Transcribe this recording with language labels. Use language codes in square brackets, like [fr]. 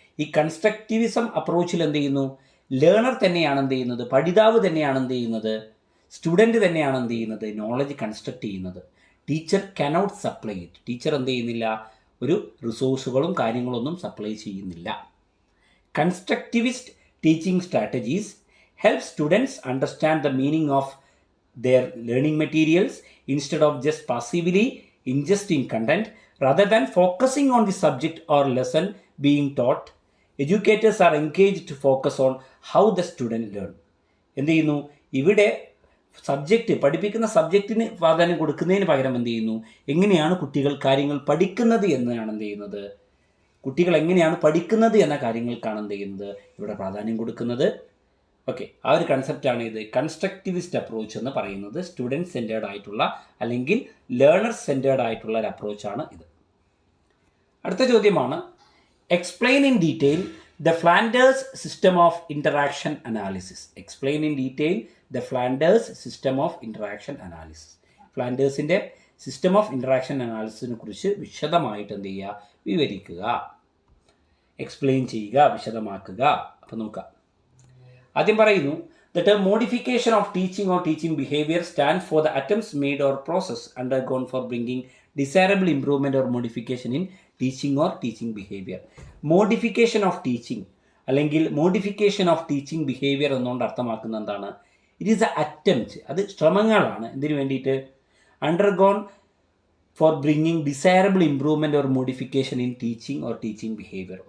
[ml] ഈ കൺസ്ട്രക്റ്റിവിസം അപ്രോച്ചിൽ എന്ത് ചെയ്യുന്നു, ലേണർ തന്നെയാണ് എന്ത് ചെയ്യുന്നത്, പഠിതാവ് തന്നെയാണ് എന്ത് ചെയ്യുന്നത്, സ്റ്റുഡൻറ്റ് തന്നെയാണ് എന്ത് ചെയ്യുന്നത്, നോളജ് കൺസ്ട്രക്ട് ചെയ്യുന്നത്. [en] Teacher cannot supply it. [ml] Teacher എന്ത് ചെയ്യുന്നില്ല, ഒരു റിസോഴ്സുകളും കാര്യങ്ങളൊന്നും സപ്ലൈ ചെയ്യുന്നില്ല. [en] Constructivist teaching strategies help students understand the meaning of their learning materials instead of just passively ingesting content. Rather than focusing on the subject or lesson being taught, educators are encouraged to focus on how the student learn. [ml] എന്ത് ചെയ്യുന്നു, ഇവിടെ പഠിപ്പിക്കുന്ന സബ്ജക്റ്റിന് പ്രാധാന്യം കൊടുക്കുന്നതിന് പകരം എന്ത് ചെയ്യുന്നു, എങ്ങനെയാണ് കുട്ടികൾ കാര്യങ്ങൾ പഠിക്കുന്നത് എന്നാണ് എന്ത് ചെയ്യുന്നത്, കുട്ടികൾ എങ്ങനെയാണ് പഠിക്കുന്നത് എന്ന കാര്യങ്ങൾക്കാണ് എന്ത് ചെയ്യുന്നത് ഇവിടെ പ്രാധാന്യം കൊടുക്കുന്നത്. ഓക്കെ, ആ ഒരു കൺസെപ്റ്റാണ് ഇത് കൺസ്ട്രക്റ്റിവിസ്റ്റ് അപ്രോച്ച് എന്ന് പറയുന്നത്. സ്റ്റുഡൻറ്റ് സെൻറ്റേർഡ് ആയിട്ടുള്ള അല്ലെങ്കിൽ ലേണർ സെൻറ്റേർഡ് ആയിട്ടുള്ള ഒരു അപ്രോച്ചാണ് ഇത്. അടുത്ത ചോദ്യമാണ്, [en] Explain in detail the Flanders system of interaction analysis. Explain in detail the Flanders system of interaction analysis. [ml] ഫ്ലാൻഡേഴ്സിൻ്റെ system of interaction അനാലിസിസിനെ കുറിച്ച് വിശദമായിട്ട് എന്ത് ചെയ്യുക, വിവരിക്കുക. എക്സ്പ്ലെയിൻ ചെയ്യുക, വിശദമാക്കുക. അപ്പോൾ നോക്കാം. ആദ്യം പറയുന്നു, [en] the term modification of teaching or teaching behavior stands for the attempts made or process undergone for bringing desirable improvement or modification in teaching or teaching behavior. Modification of teaching [ml] അല്ലെങ്കിൽ [en] modification of teaching behaviour [ml] എന്നുകൊണ്ട് അർത്ഥമാക്കുന്ന എന്താണ്? [en] it is a attempt, [ml] അത് ശ്രമങ്ങളാണ്. എന്തിനു വേണ്ടിയിട്ട്? [en] Undergone for bringing desirable improvement or modification in teaching or teaching behaviour.